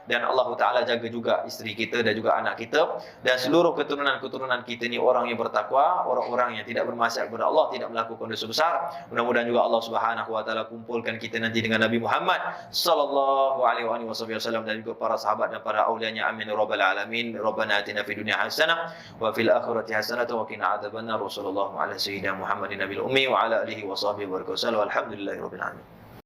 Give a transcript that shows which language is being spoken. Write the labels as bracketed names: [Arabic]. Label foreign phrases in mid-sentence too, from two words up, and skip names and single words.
[Malay] Dan [Arabic] الله تعالى [Malay] jaga juga isteri kita dan juga anak kita. Dan seluruh keturunan-keturunan kita ni orang yang bertakwa, orang-orang yang tidak bermaksiat kepada Allah, tidak melakukan dosa besar. Mudah-mudahan juga [Arabic] الله سبحانه وتعالى [Malay] kumpulkan kita nanti dengan Nabi Muhammad [Arabic] صلى الله عليه وسلم [Malay] dan juga para sahabat dan para aulianya. [Arabic] آمين رب العالمين. ربنا آتنا في الدنيا حسنة وفي الآخرة حسنة وقنا عذاب النار. صلى الله على سيدنا محمد النبي الأمي وعلى آله وصحبه وسلم. الحمد لله رب العالمين.